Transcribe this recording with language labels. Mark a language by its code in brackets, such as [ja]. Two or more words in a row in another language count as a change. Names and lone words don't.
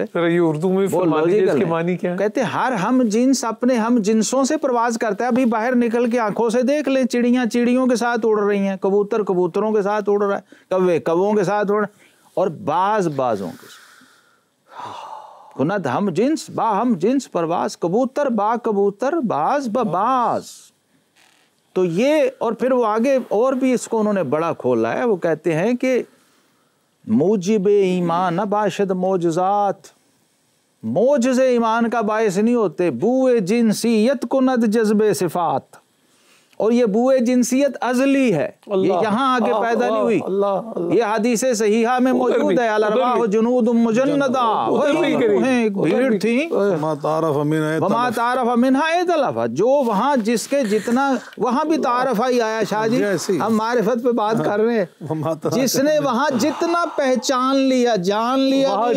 [ur] یہ اردو میں اس کے معنی کیا ہے؟ کہتے ہر ہم جنس اپنے ہم جنسوں سے پرواز کرتا ہے۔ ابھی باہر نکل کے آنکھوں سے دیکھ لیں، چڑیاں چڑیوں کے ساتھ اڑ رہی ہیں، کبوتر کبوتروں کے ساتھ اڑ رہا ہے، کوے کووں کے ساتھ اڑ رہا ہے، اور باز بازوں کے ساتھ۔ [fa] کند ہم جنس با ہم جنس پرواز، کبوتر با کبوتر، باز با باز۔ [ur] تو یہ، اور پھر وہ آگے اور بھی اس کو انہوں نے بڑا کھولا ہے، وہ کہتے ہیں کہ [fa] موجب ایمان باشد معجزات، [ur] معجزے ایمان کا باعث نہیں ہوتے، [fa] بوئے جنسیت کند جذب صفات، [ur] اور یہ [fa] بوئے جنسیت [ur] ازلی ہے، یہ یہاں آگے پیدا نہیں ہوئی، یہ حدیث صحیحہ میں موجود ہے، [ar] الارواح جنود مجندہ، [ur] ایک بھیڑ تھی، [ar] وما تعارف منہا ائتلف، [ur] جو وہاں جس کے جتنا، وہاں بھی تعارف ہی آیا شاہ جی، ہم معرفت پہ بات کر رہے ہیں، جس نے وہاں جتنا پہچان لیا، جان لیا،